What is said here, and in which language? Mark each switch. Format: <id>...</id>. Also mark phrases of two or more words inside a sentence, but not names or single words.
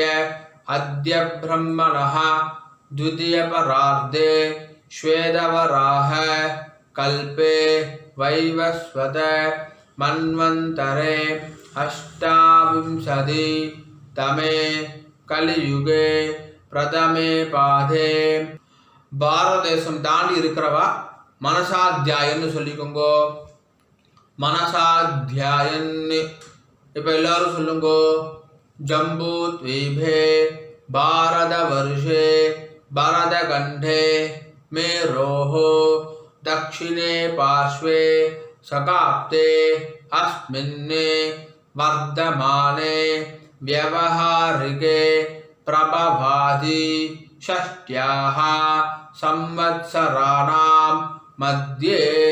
<sa>अद्य ब्रह्मणः द्वितीयपरार्धे श्वेतवराह कल्पे वैवस्वत मन्वन्तरे अष्टाविंशति तमे कलियुगे प्रथमे पादे</sa> <ta>பாரத தேசம் தாண்டி இருக்கிறவா மனசாத்தியாயன்னு சொல்லிக்கோங்கோ. மனசாத்தியாயன் இப்போ எல்லாரும் சொல்லுங்கோ.</ta> <sa>जम्बू द्वीपे भारत वर्षे भरत खण्डे मेरोः दक्षिणे पार्श्वे सकाप्ते अस्मिन्ने वर्धमाने व्यवहारिके प्रभवादि षष्ट्याः संवत्सराणां मध्ये</sa>